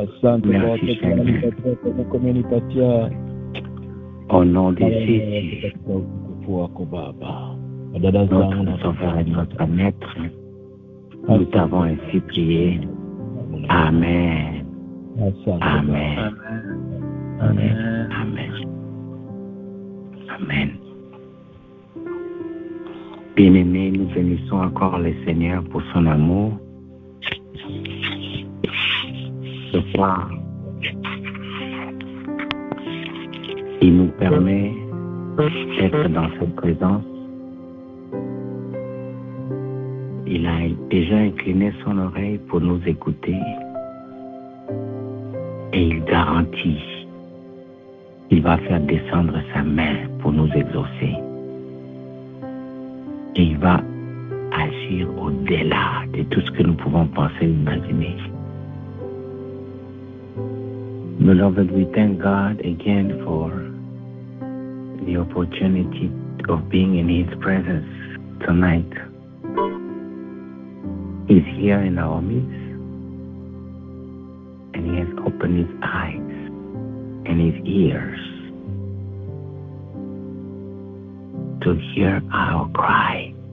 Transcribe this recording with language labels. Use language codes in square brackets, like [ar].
[sw] Asante kwa wote kwa kumenipatia. [fr] Au nom de Jésus. [sw] Wako Baba. [fr] Notre Sauveur et notre Maître. Nous t'avons ainsi prié. Amen. Amen. Amen. Amen. Amen. Bien-aimés, nous bénissons encore le Seigneur pour son amour. Ce soir, il nous permet d'être dans cette présence. Il a déjà incliné son oreille pour nous écouter et il garantit qu'il va faire descendre sa main pour nous exaucer et il va agir agir au-delà de tout ce que nous pouvons penser et imaginer. [en] Beloved, we thank God again for the opportunity of being in His presence tonight. He's here in our midst, and He has opened His eyes and His ears to hear our cry.